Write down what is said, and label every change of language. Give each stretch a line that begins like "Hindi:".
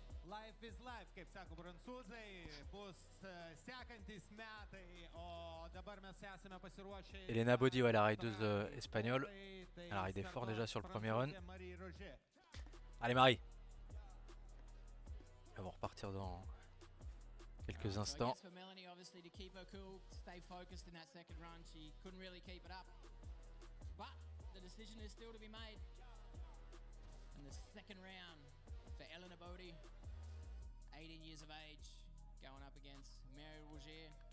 English: Life is life,
Lithuanian: kaip sako prancūzai, bus sekantis metai, o dabar mes esame pasiruošę.
French: Elena Body, ouais, la rideuse espagnole. Elle a ridé fort déjà sur le premier run. Allez Marie. Elles vont repartir dans quelques instants.
English: Elena Body, 18 years of age, going up against Mary Rougier.